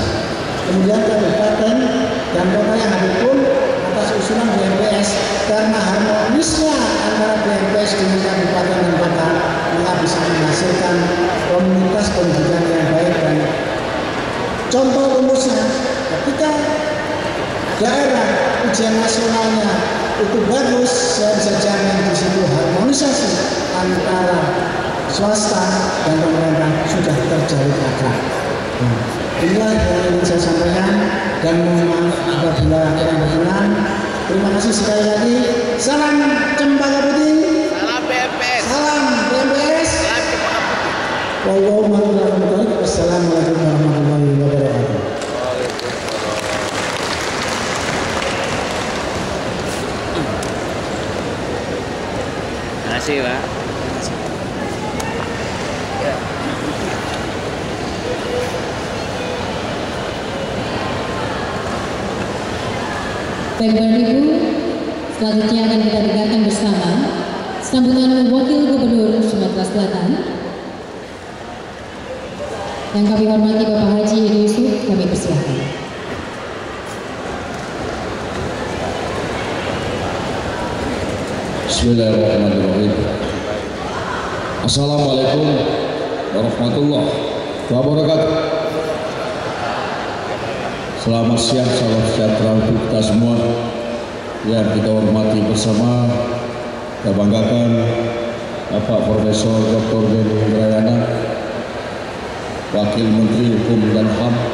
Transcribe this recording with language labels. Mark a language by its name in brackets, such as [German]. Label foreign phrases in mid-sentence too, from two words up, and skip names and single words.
[Indonesian] Kemudian kabupaten dan kota yang hadir pun atas usulan BMPS karena harmonisnya antara BMPS dengan kabupaten dan kota maka bisa menghasilkan komunitas pendidikan yang baik dan contoh rumusnya ketika daerah ujian nasionalnya itu bagus, saya bisa jamin di situ harmonisasi antara swasta dan pemerintah sudah terjalin akrab. Inilah yang ingin saya sampaikan dan mohon maaf apabila kurang berkenan. Terima kasih sekali lagi. Salam Cempaka Putih. Salam BMPS. Salam BMPS. Salam Cempaka Wassalamualaikum Putih. [Arabic] warahmatullahi wabarakatuh. [Indonesian] Terima kasih, Pak. Ya. Baik Bapak Ibu, selanjutnya akan kita dengarkan bersama sambutan Wakil Gubernur Sumatera Selatan. Yang kami hormati Bapak Haji Edi Yusuf, kami persilakan. Bismillahirrahmanirrahim. [Arabic] Assalamualaikum warahmatullahi wabarakatuh. [Indonesian] Selamat siang, salam sejahtera untuk kita semua yang kita hormati bersama. Kita banggakan Bapak Profesor Dr. Benny Indrayana, Wakil Menteri Hukum dan HAM.